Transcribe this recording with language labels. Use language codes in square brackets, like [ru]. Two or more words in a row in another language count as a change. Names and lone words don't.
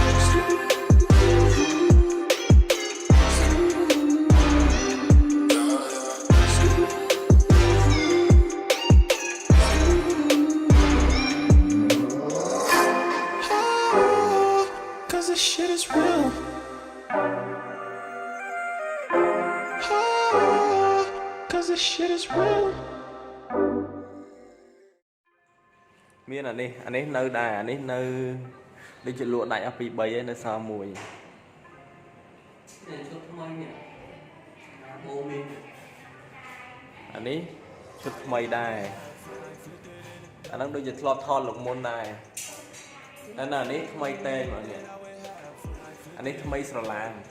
[en] Cause this shit is real. Cause this shit is real. [km] មានអានេះនៅដែរអានេះនៅដូចជាលក់ដាច់អស់ពី3ឯងនៅសល់មួយ នេះឈុតថ្មីនេះបូមី អានេះឈុតថ្មីដែរអាហ្នឹងដូចជាធ្លាប់ថតលោកមុនដែរតែអានេះថ្មីតែមកនេះអានេះថ្មីស្រឡាង